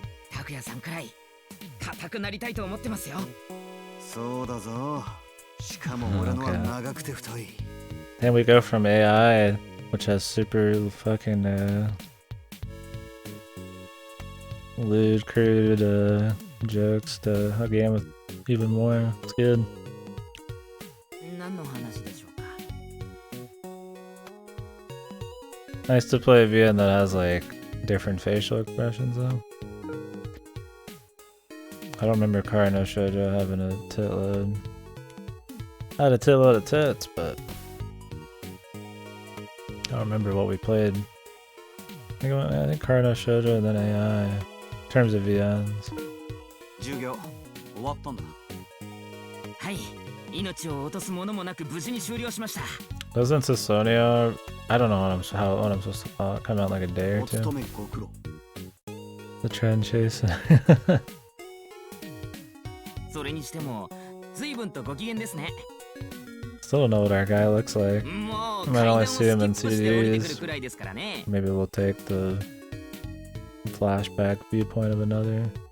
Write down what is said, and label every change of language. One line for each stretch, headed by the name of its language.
Japanese: 拓也さんくらい硬くなりたいと思ってますよ。そうだぞ。しかも俺のは長くて太い。
English: Then we go from AI, which has super fucking lewd, crude jokes, to a game with even more. It's good.
Japanese: 何の話でしょうか。
English: Nice to play a VN that has like different facial expressions though. I don't remember Kara no Shoujo having a tit load. I had a tit load of tits, but I don't remember what we played. I think Kara no Shoujo and then AI in terms of VNs.
Japanese: 授業終わったんだ。はい、命を落とすものもなく無事に終了しました。
English: Doesn't Sassonia, I don't know what I'm supposed to call it, come out like a day or two? The trend chasing.
Japanese: それにしても随分とご機嫌ですね。
English: Still don't know what our guy looks like. I might only see him in CDs. Maybe we'll take the flashback viewpoint of another.